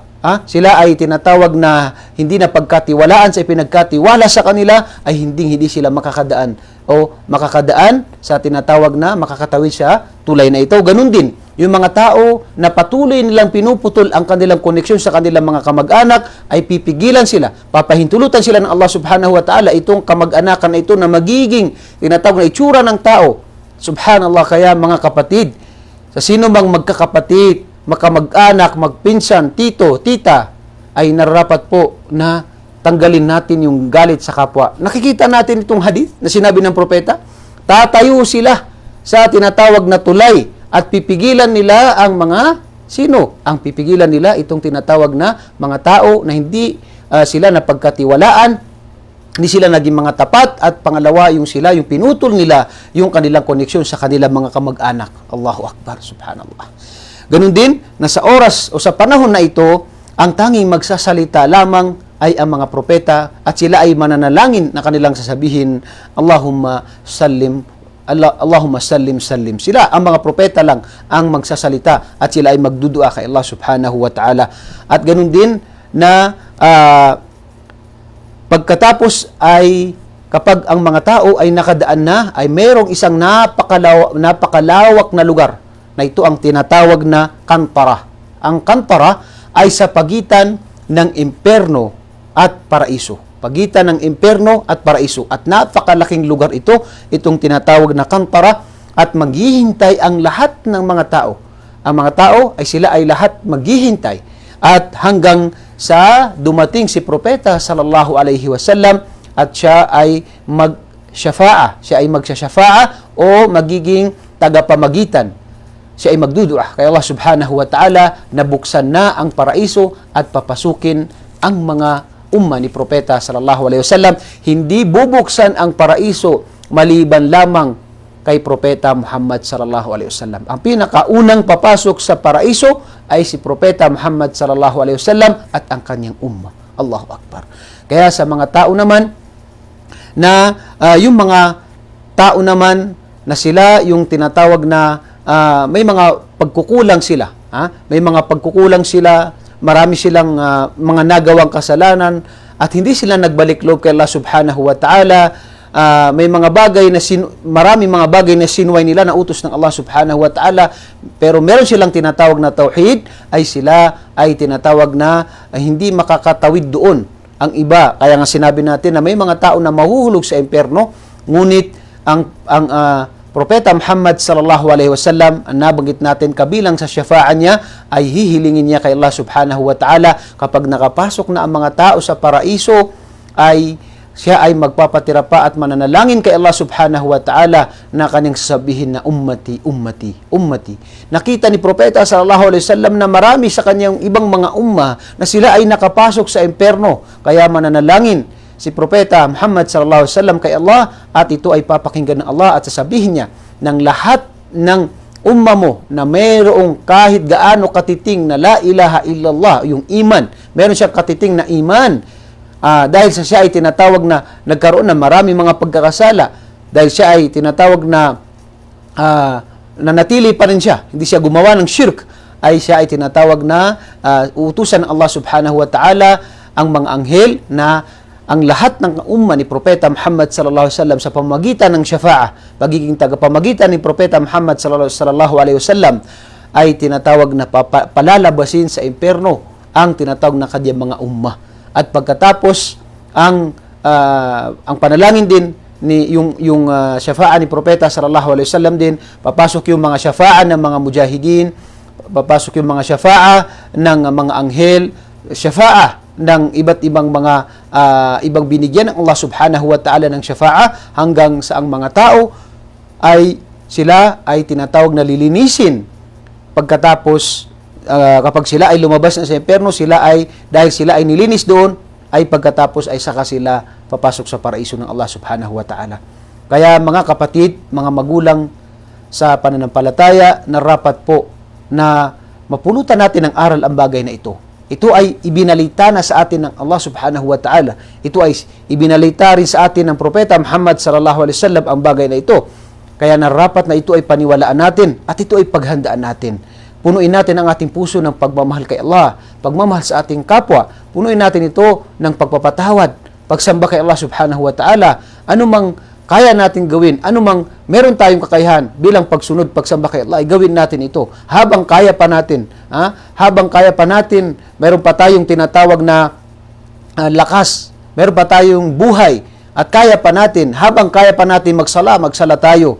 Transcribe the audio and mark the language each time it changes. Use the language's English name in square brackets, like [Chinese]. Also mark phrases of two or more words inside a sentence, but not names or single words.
[Filipino] Sila ay tinatawag na hindi na pagkatiwalaan sa ipinagkatiwala sa kanila, ay hindi sila makakadaan sa tinatawag na makakatawid sa tulay na ito. Ganun din, yung mga tao na patuloy nilang pinuputol ang kanilang koneksyon sa kanilang mga kamag-anak, ay pipigilan sila, papahintulutan sila ng Allah [Arabic] سبحانه وتعالى [Filipino] itong kamag-anakan na ito na magiging tinatawag na itsura ng tao. Subhanallah, kaya mga kapatid, sa sino mang magkakapatid, makamag-anak, magpinsan, tito, tita, ay nararapat po na tanggalin natin yung galit sa kapwa. Nakikita natin itong hadith na sinabi ng propeta, tatayo sila sa tinatawag na tulay at pipigilan nila ang mga sino? Ang pipigilan nila itong tinatawag na mga tao na hindi sila napagkatiwalaan, hindi sila naging mga tapat, at pangalawa yung pinutol nila yung kanilang koneksyon sa kanilang mga kamag-anak. [Arabic] الله أكبر، سبحان الله. [Filipino] Ganun din, na sa oras o sa panahon na ito, ang tanging magsasalita lamang ay ang mga propeta, at sila ay mananalangin na kanilang sasabihin, [Arabic] اللهم سلّم، سلّم. [Filipino] Sila, ang mga propeta lang ang magsasalita at sila ay magdudua kay Allah [Arabic] سبحانه وتعالى. [Filipino] At ganun din na pagkatapos ay kapag ang mga tao ay nakadaan na, ay mayroong isang napakalawak na lugar na ito ang tinatawag na kantara. Ang kantara ay sa pagitan ng impyerno at paraiso. Pagitan ng impyerno at paraiso. At napakalaking lugar ito, itong tinatawag na kantara, at maghihintay ang lahat ng mga tao. Ang mga tao ay sila ay lahat maghihintay. At hanggang sa dumating si Propeta [Arabic] صلى الله عليه وسلم [Filipino] at siya ay magsyafa'a. Siya ay magsyafa'a o magiging tagapamagitan. Siya ay magdudua kay Allah [Arabic] سبحانه وتعالى [Filipino] na buksan na ang paraiso at papasukin ang mga umma ni Propeta [Arabic] صلى الله عليه وسلم. [Filipino] Hindi bubuksan ang paraiso maliban lamang kay Propeta Muhammad [Arabic] صلى الله عليه وسلم. [Filipino] Ang pinakaunang papasok sa paraiso ay si Propeta Muhammad [Arabic] صلى الله عليه وسلم [Filipino] at ang kanyang umma. [Arabic] الله أكبر. [Filipino] Kaya sa mga tao naman na yung mga tao naman na sila yung tinatawag na may mga pagkukulang sila. May mga pagkukulang sila, marami silang mga nagawang kasalanan at hindi sila nagbalik loob kay Allah [Arabic] سبحانه وتعالى. [Filipino] May mga bagay na maraming mga bagay na sinuway nila na utos ng Allah [Arabic] سبحانه وتعالى, [Filipino] pero meron silang tinatawag na tauhid, ay sila ay tinatawag na hindi makakatawid doon. Ang iba, kaya nga sinabi natin na may mga tao na mahuhulog sa impyerno, ngunit ang Propeta Muhammad [Arabic] صلى الله عليه وسلم, [Filipino] ang nabanggit natin kabilang sa syafa'an niya, ay hihilingin niya kay Allah [Arabic] سبحانه وتعالى [Filipino] kapag nakapasok na ang mga tao sa paraiso, ay siya ay magpapatira pa at mananalangin kay Allah [Arabic] سبحانه وتعالى [Filipino] na kanyang sasabihin na [Arabic] أمتي، أمتي، أمتي. [Filipino] Nakita ni Propeta [Arabic] صلى الله عليه وسلم [Filipino] na marami sa kanyang ibang mga umma na sila ay nakapasok sa impyerno, kaya mananalangin si Propeta Muhammad [Arabic] صلى الله عليه وسلم [Filipino] kay Allah at ito ay papakinggan ng Allah at sasabihin niya ng lahat ng umma mo na mayroong kahit gaano katiting na [Arabic] لا إله إلا الله, [Filipino] yung iman, meron siyang katiting na iman, dahil sa siya ay tinatawag na nagkaroon ng marami mga pagkakasala, dahil siya ay tinatawag na nanatili pa rin siya, hindi siya gumawa ng shirk, ay siya ay tinatawag na utusan ng Allah [Arabic] سبحانه وتعالى [Filipino] ang mga anghel na ang lahat ng umma ni Propeta Muhammad [Arabic] صلى الله عليه وسلم [Filipino] sa pamamagitan ng syafa'ah, pagiging tagapamagitan ni Propeta Muhammad [Arabic] صلى الله عليه وسلم [Filipino] ay tinatawag na palalabasin sa impyerno ang tinatawag na kanyang mga umma. At pagkatapos ang panalangin din ni yung syafa'ah ni Propeta [Arabic] صلى الله عليه وسلم [Filipino] din, papasok yung mga syafa'ah ng mga mujahidin, papasok yung mga syafa'ah ng mga anghel, syafa'ah ng iba't ibang mga ibang binigyan ng Allah [Arabic] سبحانه وتعالى [Filipino] ng syafa'ah hanggang sa ang mga tao ay sila ay tinatawag na lilinisin. Pagkatapos kapag sila ay lumabas na sa impyerno, sila ay dahil sila ay nilinis doon, ay pagkatapos ay saka sila papasok sa paraiso ng Allah [Arabic] سبحانه وتعالى. [Filipino] Kaya mga kapatid, mga magulang sa pananampalataya, narapat po na mapulutan natin ng aral ang bagay na ito. Ito ay ibinalita na sa atin ng Allah [Arabic] سبحانه وتعالى. [Filipino] Ito ay ibinalita rin sa atin ng Propeta Muhammad [Arabic] صلى الله عليه وسلم [Filipino] ang bagay na ito. Kaya narapat na ito ay paniwalaan natin at ito ay paghandaan natin. Punuin natin ang ating puso ng pagmamahal kay Allah, pagmamahal sa ating kapwa. Punuin natin ito ng pagpapatawad, pagsamba kay Allah [Arabic] سبحانه وتعالى. [Filipino] Anumang kaya natin gawin, anumang meron tayong kakayahan bilang pagsunod, pagsamba kay Allah, ay gawin natin ito. Habang kaya pa natin, habang kaya pa natin, meron pa tayong tinatawag na lakas, meron pa tayong buhay, at kaya pa natin, habang kaya pa natin magsala tayo.